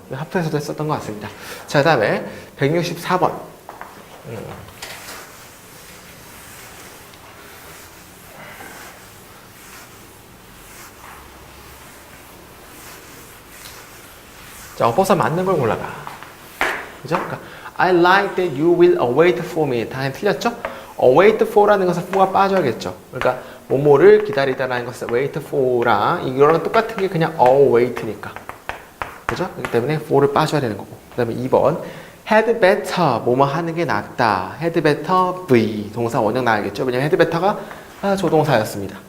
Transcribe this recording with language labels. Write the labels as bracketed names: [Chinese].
[Korean] 합주에서도 했었던 것 같습니다. 자, 그 다음에 164번. 자, 어법사 맞는 걸 골라라. 그죠? 그러니까 [English] I like that you will await for me. [Korean] 당연히 틀렸죠? await for라는 것은 for가 빠져야겠죠. 그러니까 뭐뭐를 기다리다라는 것은 wait for랑 이거랑 똑같은 게 그냥 await니까. 그죠? 그렇기 때문에 for를 빠져야 되는 거고. 그 다음에 2번 had better 뭐뭐 하는 게 낫다. had better be 동사 원형 나와야겠죠. 왜냐면 had better가 조동사였습니다.